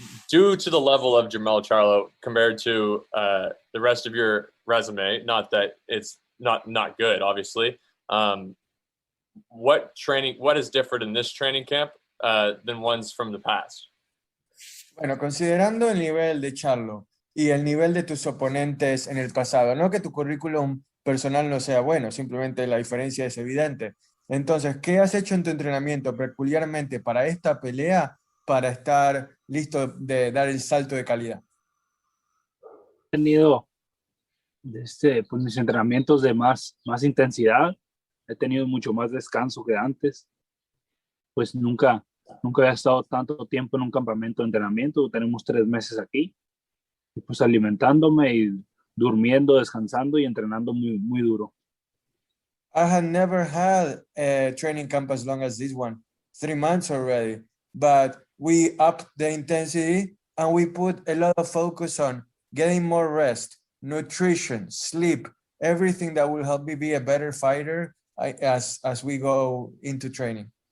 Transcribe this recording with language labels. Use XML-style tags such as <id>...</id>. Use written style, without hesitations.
<en>Due to the level of Jamal Charlo compared to the rest of your resume, not that it's not good, obviously. What is different in this training camp than ones from the past?</en> <es>Bueno, considerando el nivel de Charlo y el nivel de tus oponentes en el pasado, no que tu currículum personal no sea bueno, simplemente la diferencia es evidente. Entonces, ¿qué has hecho en tu entrenamiento peculiarmente para esta pelea para estar listo de dar el salto de calidad? He tenido mis entrenamientos de más intensidad, he tenido mucho más descanso que antes, pues nunca había estado tanto tiempo en un campamento de entrenamiento. Tenemos 3 meses aquí, y pues alimentándome y durmiendo, descansando y entrenando muy duro.</es> <en>I had never had a training camp as long as this one, 3 months already, but we upped the intensity and we put a lot of focus on getting more rest, nutrition, sleep, everything that will help me be a better fighter as we go into training.</en>